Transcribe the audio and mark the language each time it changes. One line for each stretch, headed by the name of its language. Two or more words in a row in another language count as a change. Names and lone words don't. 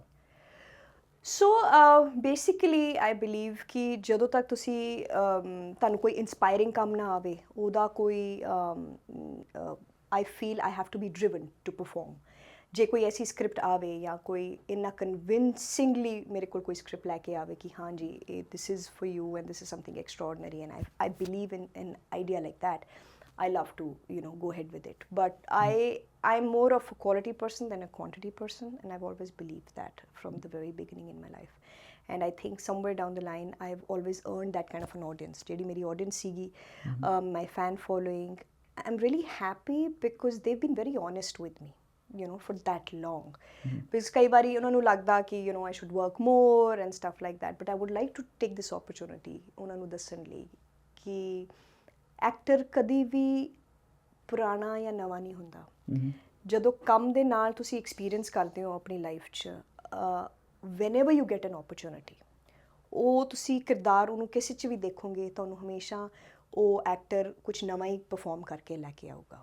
English: so basically I believe
Punjabi: ਕਿ ਜਦੋਂ ਤੱਕ ਤੁਸੀਂ ਤੁਹਾਨੂੰ ਕੋਈ ਇੰਸਪਾਇਰਿੰਗ ਕੰਮ ਨਾ ਆਵੇ, ਉਹਦਾ ਕੋਈ
English: I feel I have to be driven to perform.
Punjabi: ਜੇ ਕੋਈ ਐਸੀ ਸਕ੍ਰਿਪਟ ਆਵੇ ਜਾਂ ਕੋਈ ਇੰਨਾ ਕਨਵਿੰਸਿੰਗਲੀ ਮੇਰੇ ਕੋਲ ਕੋਈ ਸਕ੍ਰਿਪਟ ਲੈ ਕੇ ਆਵੇ ਕਿ ਹਾਂ ਜੀ
English: this is for you and this is something extraordinary and I believe in idea like that, I love to, go ahead with it. But I'm more of a quality person than a quantity person, and I've always believed that from the very beginning in my life. And I think somewhere down the line, I've always earned that kind of an audience.
Punjabi: ਜਿਹੜੀ ਮੇਰੀ audience ਸੀਗੀ,
English: my fan following, I'm really happy because they've been very honest with me, for that long. Because
Punjabi: ਕਈ ਵਾਰੀ ਉਹਨਾਂ ਨੂੰ ਲੱਗਦਾ ਕਿ
English: I should work more and stuff like that. But I would like to take this opportunity
Punjabi: ਉਹਨਾਂ ਨੂੰ ਦੱਸਣ ਲਈ ਕਿ ਐਕਟਰ ਕਦੀ ਵੀ ਪੁਰਾਣਾ ਜਾਂ ਨਵਾਂ ਨਹੀਂ ਹੁੰਦਾ। ਜਦੋਂ ਕੰਮ ਦੇ ਨਾਲ ਤੁਸੀਂ ਐਕਸਪੀਰੀਅੰਸ ਕਰਦੇ ਹੋ ਆਪਣੀ ਲਾਈਫ 'ਚ,
English: whenever you get an opportunity,
Punjabi: ਉਹ ਤੁਸੀਂ ਕਿਰਦਾਰ ਉਹਨੂੰ ਕਿਸੇ 'ਚ ਵੀ ਦੇਖੋਗੇ, ਤੁਹਾਨੂੰ ਹਮੇਸ਼ਾ ਉਹ ਐਕਟਰ ਕੁਛ ਨਵਾਂ ਹੀ ਪਰਫੋਰਮ ਕਰਕੇ ਲੈ ਕੇ ਆਊਗਾ।